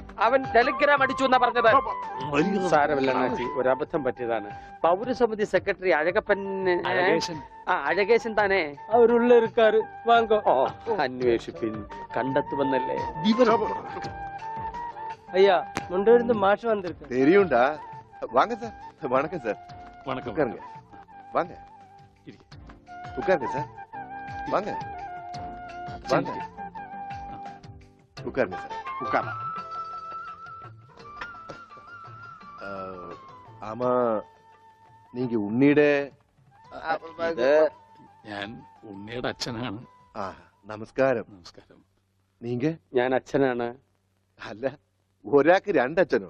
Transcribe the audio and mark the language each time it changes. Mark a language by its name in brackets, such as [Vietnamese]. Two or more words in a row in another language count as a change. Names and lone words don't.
[Malayalam] അവൻ ടെലിഗ്രാം അടിച്ചു എന്നാ പറഞ്ഞത്. സാരമില്ല അണ്ണാച്ചി, ഒരബദ്ധം പറ്റിയതാണ്. പൗരസമിതി സെക്രട്ടറി അഴകപ്പൻ, അഴകേശൻ താനേ? [Tamil] அவருள்ள இருக்கார், வாங்கோ. [Malayalam] ഓ, അന്വേഷിപ്പിൻ, കണ്ടെത്തുമെന്നല്ലേ. [Tamil] ஐயா முண்டிருந்து மாஷ் வந்திருக்கு. தெரியும்டா. வாங்க சார். வணக்கம் சார். வணக்கம். உட்காருங்க. வாங்க. உட்காருங்க சார். வாங்க. வாங்க. உட்காருங்க சார். உட்கார. ஆமா நீங்க ഉണ്ണിയുടെ [Malayalam] ഞാൻ ഉണ്ണിയുടെ അച്ഛനാണ്. ആ നമസ്കാരം. നമസ്കാരം. [Tamil] നീങ്ക? [Malayalam] ഞാൻ അച്ഛനാണ്. അല്ല, ഒരാൾക്ക് രണ്ടച്ഛനോ?